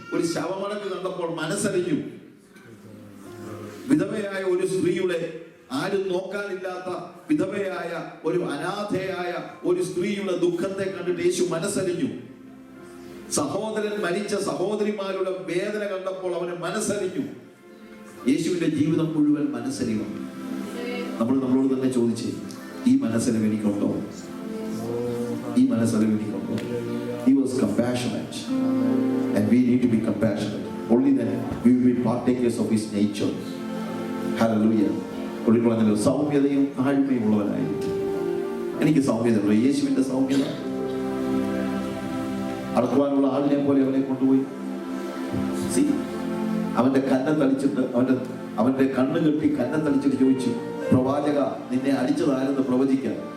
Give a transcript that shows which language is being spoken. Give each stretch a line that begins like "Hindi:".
Malayalam: ഒരു ശവമടക്ക് കണ്ടപ്പോൾ മനസ്സലിഞ്ഞു. വിധവയായ ഒരു സ്ത്രീയുടെ, ആരും നോക്കാനില്ലാത്ത വിധവയായ ഒരു അനാഥയായ ഒരു സ്ത്രീയുടെ ദുഃഖത്തെ കണ്ടിട്ട് യേശു മനസ്സലിഞ്ഞു. സഹോദരൻ മരിച്ച സഹോദരിമാരുടെ വേദന കണ്ടപ്പോൾ അവന് മനസ്സലിഞ്ഞു. യേശുവിന്റെ ജീവിതം മുഴുവൻ മനസ്സലിവാണ്. നമ്മൾ നമ്മളോട് തന്നെ ചോദിച്ചേ, ഈ മനസ്സലിവ് എനിക്കുണ്ടോ? ഈ മനസ്സലിവ് എനിക്കുണ്ടോ?
English: He was compassionate, and we need to be compassionate. Only then we will be partakers of his nature. Hallelujah.
Malayalam: ഒളിക്കുളഞ്ഞല്ലോ, സൗമ്യതയും താഴ്മയും ഉള്ളവനായിരിക്കും. എനിക്ക് സൗമ്യത ഉള്ളു. യേശുവിന്റെ സൗമ്യത അടക്കുവാനുള്ള ആളിനെ പോലെ അവനെ കൊണ്ടുപോയി. അവന്റെ കന്നത്തടിച്ചിട്ട്, അവന്റെ കണ്ണ് കെട്ടി കന്നത്തടിച്ചിട്ട് ചോദിച്ചു, പ്രവാചക, നിന്നെ അടിച്ചതാരെന്ന് പ്രവചിക്കാൻ.